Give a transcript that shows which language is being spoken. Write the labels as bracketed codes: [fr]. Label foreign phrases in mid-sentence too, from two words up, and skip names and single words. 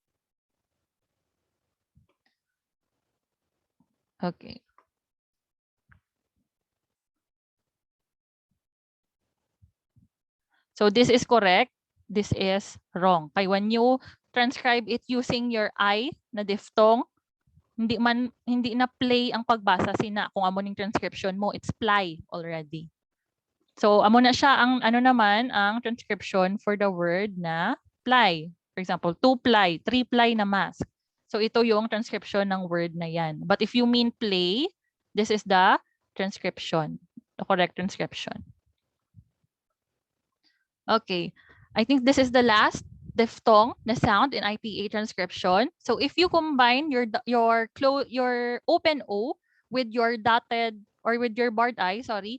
[en] Okay. So this is correct. [hil] This is wrong. Kaya [en] when you transcribe it using your I [hil] na diphthong, hindi na play ang pagbasa sina kung amo ning transcription mo, [en] it's ply already. [hil] So amo na siya ang ang [en] transcription for the word [hil] na ply. [en] For example, 2 ply, 3 ply na mask. [tl] So ito yung transcription ng word na yan. [en] But if you mean play, this is the transcription, the correct transcription. Okay, I think this is the last diphthong na sound in IPA transcription. So if you combine your open O with your dotted or with your barred I, sorry.